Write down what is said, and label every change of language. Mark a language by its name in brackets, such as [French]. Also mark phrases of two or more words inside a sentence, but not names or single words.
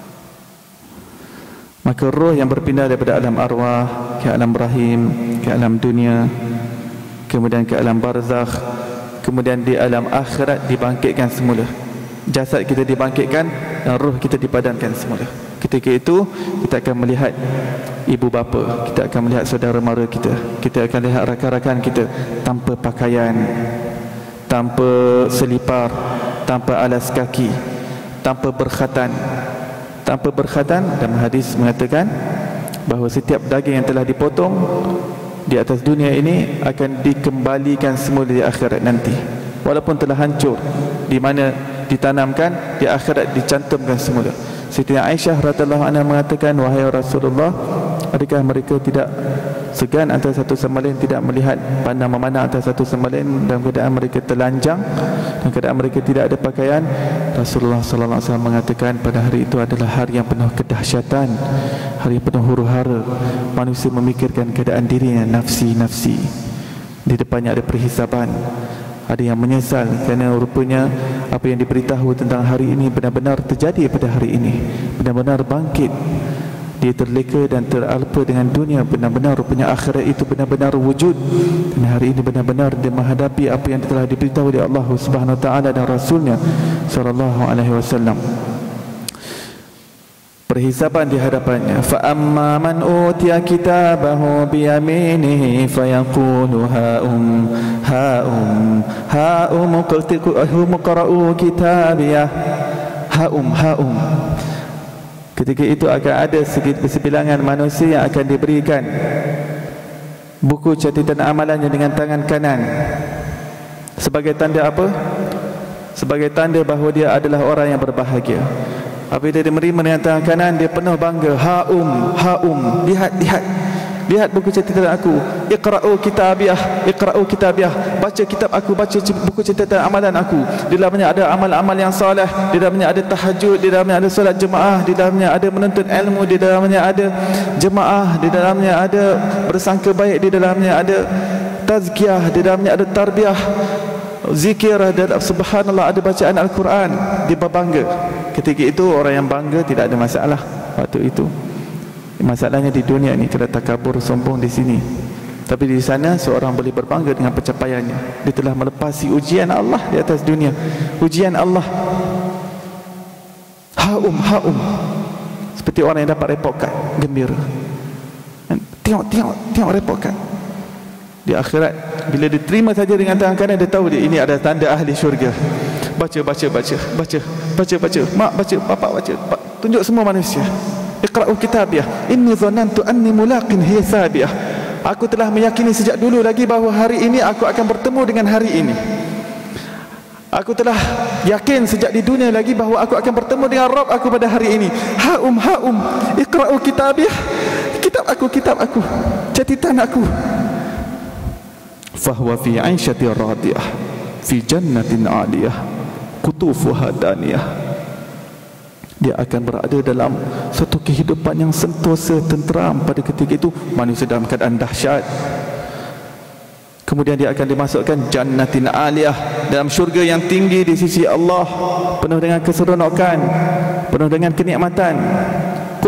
[Malay] Maka roh yang berpindah daripada alam arwah ke alam rahim, ke alam dunia, kemudian ke alam barzakh, kemudian di alam akhirat dibangkitkan semula. Jasad kita dibangkitkan dan roh kita dipadankan semula. Ketika itu kita akan melihat ibu bapa, kita akan melihat saudara mara kita, kita akan lihat rakan-rakan kita tanpa pakaian, tanpa selipar, tanpa alas kaki, tanpa berkhatan. Tanpa berkhatan, dalam hadis mengatakan bahawa setiap daging yang telah dipotong di atas dunia ini akan dikembalikan semula di akhirat nanti. Walaupun telah hancur, di mana ditanamkan, di akhirat dicantumkan semula. Siti Aisyah [Arabic] رضي الله عنها [Malay] mengatakan, wahai Rasulullah, adakah mereka tidak segan antara satu sama lain, tidak melihat pandang memandang antara satu sama lain dalam keadaan mereka telanjang, dalam keadaan mereka tidak ada pakaian? Rasulullah [Arabic] صلى الله عليه وسلم [Malay] mengatakan, pada hari itu adalah hari yang penuh kedahsyatan, hari yang penuh huru-hara. Manusia memikirkan keadaan dirinya, nafsi. Di depannya ada perhisaban. Ada yang menyesal kerana rupanya apa yang diberitahu tentang hari ini benar-benar terjadi pada hari ini, benar-benar bangkit. Dia terleka dan teralpa dengan dunia, benar-benar rupanya akhirat itu benar-benar wujud. Dan hari ini benar-benar dia menghadapi apa yang telah diberitahu oleh Allah [Arabic] سبحانه وتعالى [Malay] dan Rasulnya [Arabic] صلى الله عليه وسلم. [Malay] Perhisaban di hadapannya. [Arabic] فأما من أوتي كتابه بيمينه فيقول هاؤم اقرؤوا كتابيه. Haum. [Malay] Ketika itu akan ada sebilangan manusia yang akan diberikan buku catatan amalannya dengan tangan kanan. Sebagai tanda apa? Sebagai tanda bahawa dia adalah orang yang berbahagia. Apabila dia menerima dengan tangan kanan, dia penuh bangga. Haum, lihat buku catatan aku. [Arabic] اقرؤوا كتابيه, [Malay] baca kitab aku, baca buku catatan amalan aku. Di dalamnya ada amal-amal yang soleh, di dalamnya ada tahajud, di dalamnya ada solat jemaah, di dalamnya ada menuntut ilmu, di dalamnya ada jemaah, di dalamnya ada bersangka baik, di dalamnya ada tazkiyah, di dalamnya ada tarbiyah, zikir, dan subhanallah, ada bacaan Al-Quran. Dia berbangga. Ketika itu orang yang bangga tidak ada masalah waktu itu. Masalahnya di dunia ni kalau takabur, sombong di sini. Tapi di sana seorang boleh berbangga dengan pencapaiannya. Dia telah melepasi ujian Allah di atas dunia. Ujian Allah. Haum. Seperti orang yang dapat report card, gembira. Tengok report card. Di akhirat bila diterima saja dengan tangan kanan, dia tahu dia ini ada tanda ahli syurga. Baca. Mak baca, bapa baca. Tunjuk semua manusia. [Arabic] اقرؤوا كتابيه. إني ظننت أني ملاق حسابيه. [Malay] Aku telah meyakini sejak dulu lagi bahawa hari ini aku akan bertemu dengan hari ini. Aku telah yakin sejak di dunia lagi bahawa aku akan bertemu dengan Rabb aku pada hari ini. Haum. [Arabic] اقرؤوا كتابيه. [Malay] Kitab aku. Catatan aku. [Arabic] فهو في عيشة راضية في جنة عالية قطوفها دانية. [Malay] Dia akan berada dalam satu kehidupan yang sentosa, tenteram. Pada ketika itu manusia dalam keadaan dahsyat. Kemudian dia akan dimasukkan [Arabic] جنة عالية, [Malay] dalam syurga yang tinggi di sisi Allah, penuh dengan keseronokan, penuh dengan kenikmatan.